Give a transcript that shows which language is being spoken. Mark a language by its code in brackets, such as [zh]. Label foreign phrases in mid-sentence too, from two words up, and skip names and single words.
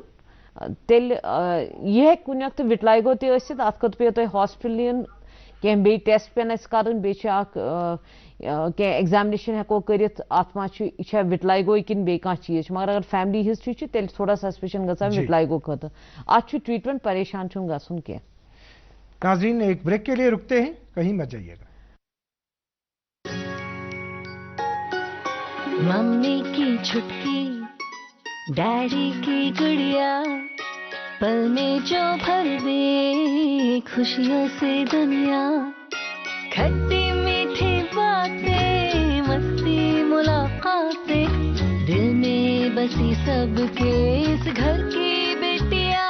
[ks] تیٚلہِ یہِ ہیٚکہِ کُنہِ وقتہٕ وِٹلایگو تہِ ٲسِتھ اَتھ خٲطرٕ پیٚیو تۄہہِ ہاسپِٹل یُن کینٛہہ بیٚیہِ ٹیسٹ پیٚن اَسہِ کَرٕنۍ بیٚیہِ چھِ اکھ کینٛہہ ایگزامنیشن ہٮ۪کو کٔرِتھ اَتھ ما چھُ یہِ چھا وِٹلایگوے کِنہٕ بیٚیہِ کانٛہہ چیٖز چھُ مگر اگر [en] family history [ks] چھِ تیٚلہِ تھوڑا سسپیشن گژھان وِٹلایگو خٲطرٕ اَتھ چھُ ٹریٖٹمنٹ پریشان چھُنہٕ گژھُن کینٛہہ [ur] ناظرین ایک بریک کے لیے رکتے ہیں کہیں مت جائیے گا ممی کی چھٹکی ڈیڈی کی گڑیا پل میں جو بھر دے خوشیوں سے دنیا کھٹی میٹھی باتیں مستی ملاقاتیں دل میں بسی سب کے اس گھر کی بیٹیاں